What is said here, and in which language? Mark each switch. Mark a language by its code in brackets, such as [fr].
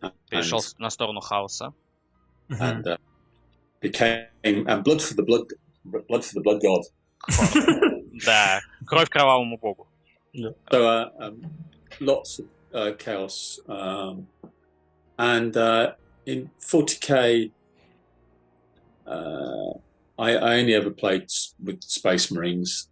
[ru] Перешел на сторону хаоса. [en] And became blood for the blood god. [ru] Да, кровь кровавому богу. [en] So lots of chaos, and in 40k, I only ever played with Space Marines.